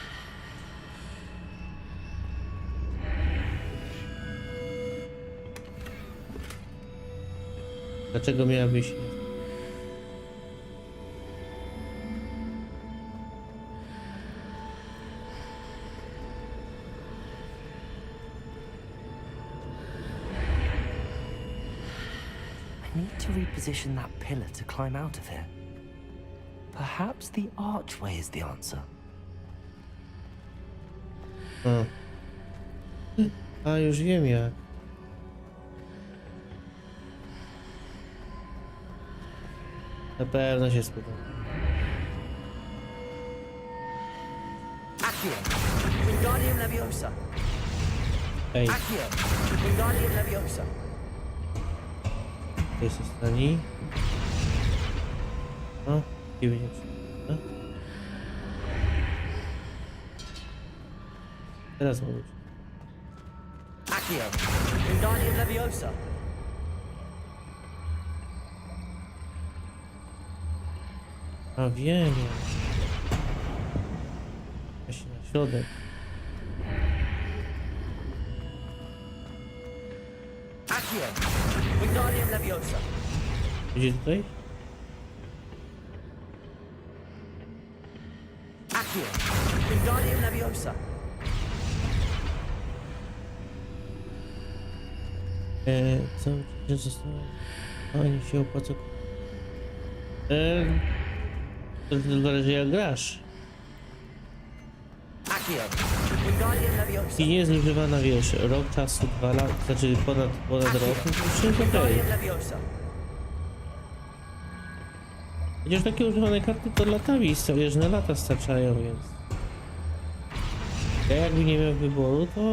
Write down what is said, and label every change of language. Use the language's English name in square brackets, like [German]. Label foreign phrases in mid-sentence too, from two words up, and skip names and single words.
[Polish] Dlaczego miałabyś nie? [English] I need to reposition that pillar to climb out of here. Perhaps the archway is the answer. [Polish] A już wiem jak. Na pewno się spodoba. Accio. Wingardium Leviosa. Ej, Accio. Wingardium Leviosa. to jest ostatni. O, i będzie przyjemne. Teraz mogę. Accio. Wingardium Leviosa. A wiem. Właśnie na środek. Accio. Wingardium Leviosa. Gdzie tutaj? Accio. Wingardium Leviosa. Cały czas zostało. Ani się opłaca. To tylko że jak grasz. Accio. Wingardium Leviosa. I nie jest zużywana, wiesz, rok czasu, 2 lata, znaczy ponad rok, no to już jest okej. Wingardium Leviosa. Chociaż takie używane karty to latami, wiesz, na lata starczają, więc... Ja jakby nie miał wyboru, to...